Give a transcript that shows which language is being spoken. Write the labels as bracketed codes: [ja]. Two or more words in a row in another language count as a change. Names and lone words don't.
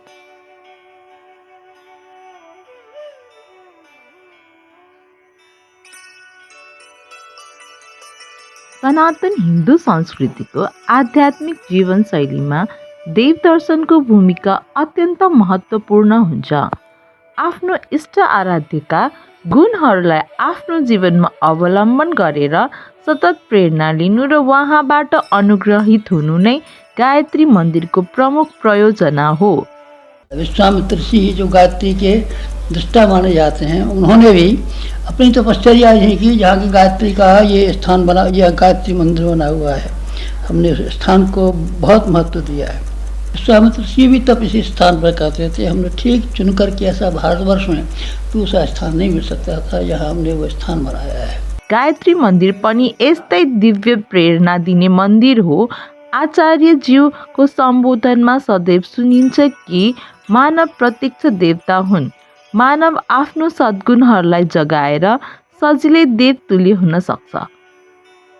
[ne] सनातन हिन्दू संस्कृतिको आध्यात्मिक जीवनशैलीमा देवदर्शनको भूमिका अत्यन्त महत्त्वपूर्ण हुन्छ। आफ्नो इष्ट आराध्यका गुणहरूलाई आफ्नो जीवनमा अवलम्बन गरेर सतत प्रेरणा लिनु र उहाँबाट अनुग्रहित हुनु नै गायत्री मन्दिरको प्रमुख प्रयोजना हो। [hi] विश्वामित्र ऋषि जो गायत्री के दृष्टा माने जाते हैं, उन्होंने भी अपनी तपश्चर्या यही की जहाँ की गायत्री का ये स्थान बना, यह गायत्री मंदिर बना हुआ है। हमने उस स्थान को बहुत महत्व दिया है। विश्वामित्र ऋषि भी तब इसी स्थान पर कहते थे। हमने ठीक चुनकर के ऐसा भारतवर्ष में दूसरा स्थान नहीं मिल सकता था, यहाँ हमने वो स्थान बनाया है। [ne] गायत्री मन्दिर पनि यस्तै दिव्य प्रेरणा दिने मन्दिर हो। आचार्यज्यूको सम्बोधनमा सदैव सुनिन्छ कि मानव प्रत्यक्ष देवता हुन्। मानव आफ्नो सद्गुणहरूलाई जगाएर सजिलै देवतुल्य हुन सक्छ।